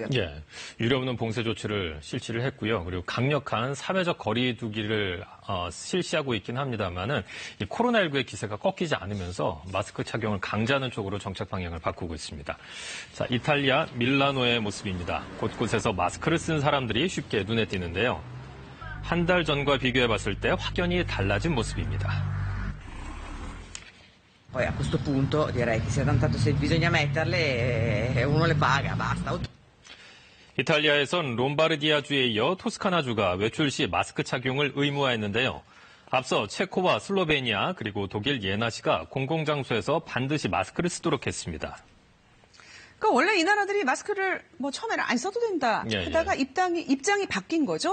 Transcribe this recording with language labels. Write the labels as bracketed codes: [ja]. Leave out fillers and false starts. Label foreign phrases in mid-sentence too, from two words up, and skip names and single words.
[ko] 예, 유럽은 봉쇄 조치를 실시를 했고요. 그리고 강력한 사회적 거리 두기를 실시하고 있긴 합니다만은 이 코로나19의 기세가 꺾이지 않으면서 마스크 착용을 강제하는 쪽으로 정책 방향을 바꾸고 있습니다. 자, 이탈리아 밀라노의 모습입니다. 곳곳에서 마스크를 쓴 사람들이 쉽게 눈에 띄는데요. 한 달 전과 비교해 봤을 때 확연히 달라진 모습입니다. [it] Poi a questo punto direi che tanto se bisogna metterle uno le paga, basta. [ko] 이탈리아에선 롬바르디아주에 이어 토스카나주가 외출 시 마스크 착용을 의무화했는데요. 앞서 체코와 슬로베니아 그리고 독일 예나시가 공공장소에서 반드시 마스크를 쓰도록 했습니다. 그러니까 원래 이 나라들이 마스크를 처음에는 안 써도 된다 하다가 입장이 바뀐 거죠.